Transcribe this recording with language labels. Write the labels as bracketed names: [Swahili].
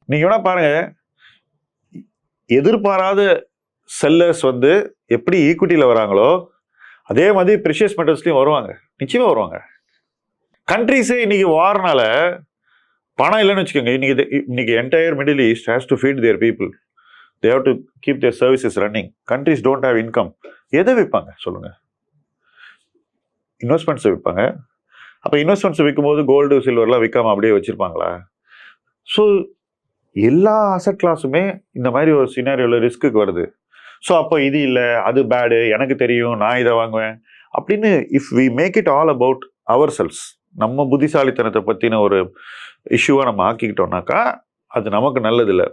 [Tamil] நீங்கள் வேணா பாருங்க, எதிர்பாராத செல்லர்ஸ் வந்து எப்படி ஈக்விட்டியில் வராங்களோ அதே மாதிரி ப்ரெஷியஸ் மெட்டல்ஸ்லையும் வருவாங்க, நிச்சயமாக வருவாங்க. கண்ட்ரிஸே இன்னைக்கு வார்னால பணம் இல்லைன்னு வச்சுக்கோங்க. [English] இன்னைக்கு entire middle east has to feed their people. They have to keep their services running. Countries don't have income. [Tamil] எதை விற்பாங்க சொல்லுங்க? இன்வெஸ்ட்மெண்ட்ஸை விற்பாங்க. அப்போ இன்வெஸ்ட்மெண்ட்ஸை விற்கும்போது கோல்டு சில்வர்லாம் விற்காம அப்படியே வச்சிருப்பாங்களா? ஸோ எல்லா அசட் கிளாஸுமே இந்த மாதிரி ஒரு சினாரியோவில் ரிஸ்க்கு வருது. ஸோ அப்போ இது இல்லை, அது பேடு, எனக்கு தெரியும், நான் இதை வாங்குவேன் அப்படின்னு if we make it all about our cells, நம்ம புத்திசாலித்தனத்தை பற்றின ஒரு இஷ்யூவை நம்ம ஆக்கிக்கிட்டோம்னாக்கா அது நமக்கு நல்லது இல்லை.